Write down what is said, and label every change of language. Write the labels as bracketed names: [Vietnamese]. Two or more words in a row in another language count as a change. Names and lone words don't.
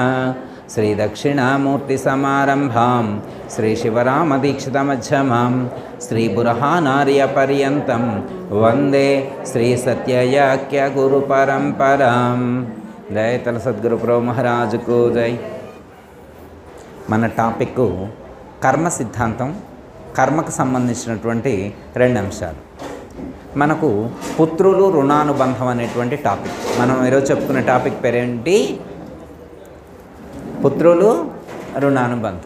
[Sanskrit] श्री दक्षिणामूर्ति समारंभां श्री शिवरामदीक्षितमध्यमां श्री बुरहानार्य पर्यन्तं वंदे श्री सत्ययाख्य गुरु परंपरां। [Hindi] जय तल सद्गुरु प्रभु महाराज को जय। [Telugu] మన టాపిక్ కర్మ సిద్ధాంతం, కర్మకు సంబంధించినటువంటి రెండు అంశాలు. మనకు పుత్రులు రుణానుబంధం అనేటువంటి టాపిక్. మనం ఈరోజు చెప్పుకునే టాపిక్ పేరేంటి? పుత్రులు రుణానుబంధం.